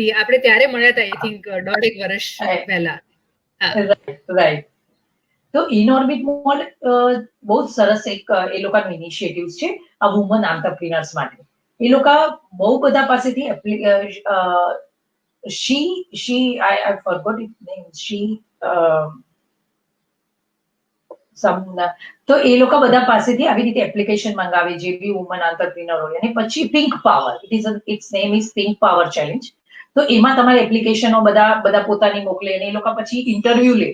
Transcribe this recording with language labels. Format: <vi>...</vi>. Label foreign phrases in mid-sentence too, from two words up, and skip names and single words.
<gu>આપણે ત્યારે મળ્યા હતા,</gu> <en>I think</en> <gu>1.5 વર્ષ પહેલા. રાઈટ. તો ઇનઓર્બિટ મોલ બહુ સરસ એક એ લોકોનું ઇનિશિયેટિવ્સ છે આ</gu> <en>women entrepreneurs</en> <gu>માટે. એ લોકો બહુ બધા પાસેથી</gu> <en>I forgot its name.</en> <gu>તો એ લોકો બધા પાસેથી આવી રીતે એપ્લિકેશન મંગાવે જે બી</gu> <en>woman entrepreneur</en> <gu>હોય, અને પછી પિંક પાવર,</gu> <en>it's name is Pink Power Challenge.</en> <gu>તો એમાં તમારે એપ્લિકેશનો બધા પોતાની મોકલે અને એ લોકો પછી ઇન્ટરવ્યુ લે.</gu>